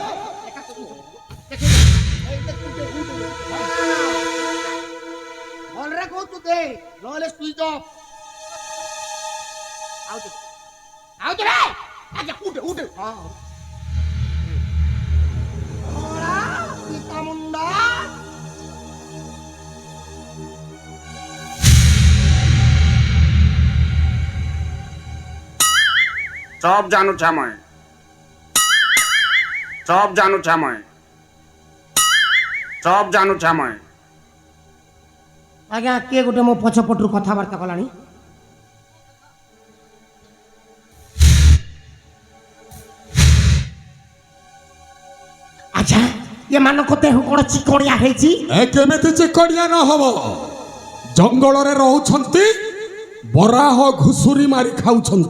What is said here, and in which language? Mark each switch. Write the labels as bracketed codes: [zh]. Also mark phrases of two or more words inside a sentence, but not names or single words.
[or] ଭଲରେ କହୁଛୁ ଦେ ନହେଲେ [en] switch off [or] ଆଉ ରେ ଆଜ୍ଞା ଉଠେ ହଁ ମୁଣ୍ଡା [hi] सब जानू छा मैं सब जानू छा मैं सब जानू छा मैं [or] ଆଜ୍ଞା କିଏ ଗୋଟେ ମୋ ପଛପଟରୁ କଥାବାର୍ତ୍ତା କଲାଣି ଆଚ୍ଛା ଏମାନଙ୍କ ଦେହ କ'ଣ ଚିକଣିଆ ହେଇଛି ଏ କେମିତି ଚିକଣିଆ ନ ହବ ଜଙ୍ଗଲରେ ରହୁଛନ୍ତି ବରାହ ଘୁଷୁରି ମାରି ଖାଉଛନ୍ତି